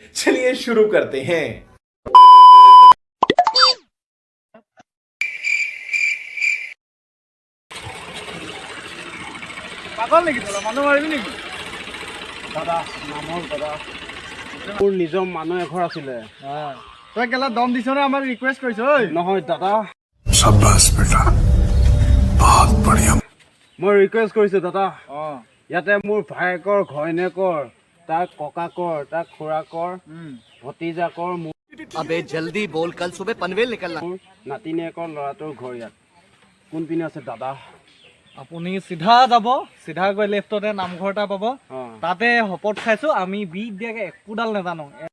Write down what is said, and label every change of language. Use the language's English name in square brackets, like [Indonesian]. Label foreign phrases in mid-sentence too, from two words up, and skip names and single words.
[Hindi] चलिए शुरू करते हैं। [Assamese] পাগল নেকি তোলা মানুহ মাৰিবি নেকি? দাদা নামৰ দাদা মোৰ নিজৰ মানুহ এঘৰ আছিলে। তই কেলা দম দিছ নে আমাক ৰিকুৱেষ্ট কৰিছ? ঐ নহয় দাদা, [Hindi] शाबाश बेटा बहुत बढ़िया। [Assamese] মই ৰিকুৱেষ্ট কৰিছোঁ দাদা। অঁ ইয়াতে মোৰ ভায়েকৰ ঘৈণীয়েকৰ, তাৰ ককাকৰ, তাৰ খুৰাকৰ, ভতিজাকৰ, মোৰ [Hindi] अबे जल्दी बोल, कल सुबह पनवेल निकलना। [Assamese] নাতিনীয়েকৰ ল'ৰাটোৰ ঘৰ ইয়াত। কোনপিনে আছে দাদা? আপুনি চিধা যাব, চিধা গৈ লেফ্টতে নামঘৰ এটা পাব, অঁ তাতে শপত খাইছো আমি বিট দিয়াকে একোডাল নাজানো।